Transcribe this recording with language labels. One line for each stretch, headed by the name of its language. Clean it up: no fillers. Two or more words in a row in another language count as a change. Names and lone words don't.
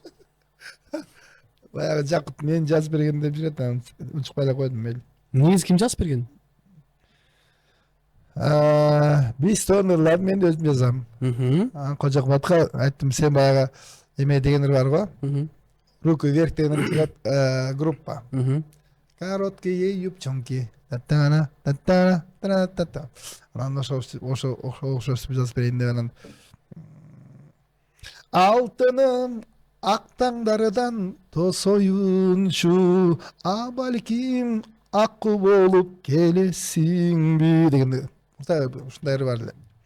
Kyrgyz: Баягы Жакут мен жазып берген деп жүрөт, анан унчукпай эле койдум мейли. Негизи ким жазып берген? Биз тоонурлар мен өзүм жазам. Анан Кожокматка айттым, сен баягы эме дегендер бар го. Руки вверх деген чыгат группа. Короткие юбчонки. Та-та-на, та-та-на, та-та-та. Анан ошо жазып берейин деп анан алтыным ак таңдардан тосоюнчу, а балким акку болуп келесиңби деген ушундай бар эле.